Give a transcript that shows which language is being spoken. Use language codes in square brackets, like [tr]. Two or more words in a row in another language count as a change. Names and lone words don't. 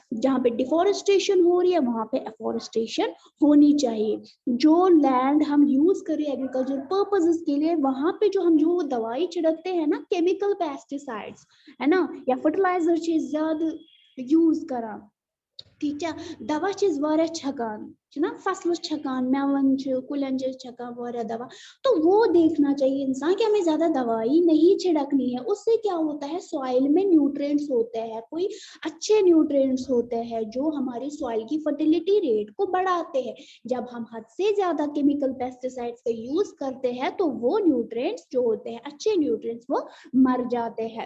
[hi] जहाँ पे डिफोरेस्टेशन हो रही है वहां पे एफोरेस्टेशन होनी चाहिए। जो लैंड हम यूज करें [en] agriculture purposes [hi] के लिए, वहां पे जो हम जो दवाई छिड़कते हैं ना, [en] chemical pesticides, [hi] है ना, या फर्टिलाइजर चीज ज्यादा यूज करा, ठीक है, [ks] दवा चीज वारिया छकान ना, फसल छकान, मेवन कुलन छकान वारिया दवा, [hi] तो वो देखना चाहिए इंसान कि हमें ज्यादा दवाई नहीं छिड़कनी है। उससे क्या होता है, सॉइल में न्यूट्रिएंट्स होते हैं, कोई अच्छे न्यूट्रिएंट्स होते हैं जो हमारी सॉइल की [en] fertility rate [hi] को बढ़ाते हैं। जब हम हद से ज्यादा [en] chemical pesticides [hi] का यूज करते हैं तो वो न्यूट्रिएंट्स जो होते हैं, अच्छे न्यूट्रिएंट्स, वो मर जाते हैं।